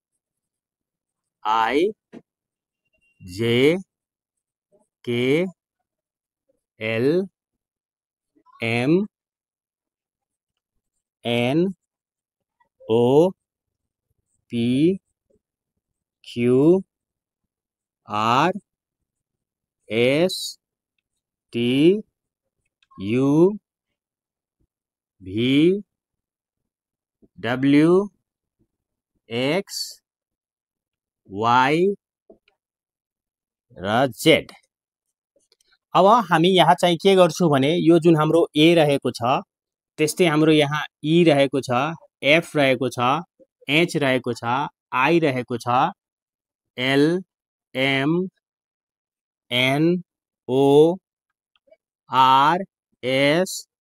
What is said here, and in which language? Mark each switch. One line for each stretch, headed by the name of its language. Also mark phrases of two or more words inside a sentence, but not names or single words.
English: I J K L M N O P Q R S T U V W X Y र Z।
Nepali: अब हामी यहाँ चाहिँ के गर्छौं भने यो जुन हाम्रो ए रहेको छ त्यस्तै हाम्रो यहाँ ई रहेको छ, एफ रहेको छ, एच रहेको छ, आई रहेको छ,
English: L M N O R S